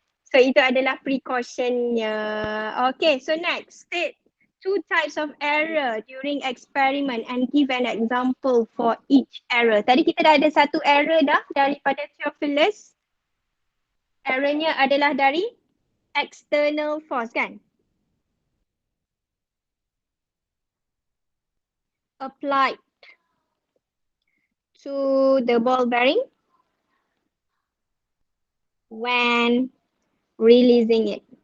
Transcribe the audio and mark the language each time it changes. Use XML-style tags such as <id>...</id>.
<ms>So itu adalah precautionnya.</ms> <en>Okay, so next, state 2 types of error during experiment and give an example for each error.</en> <ms>Tadi kita dah ada satu error dah daripada Theophilus. Errornya adalah dari external force kan?</ms> <en>Applied to the ball bearing when releasing it.</en>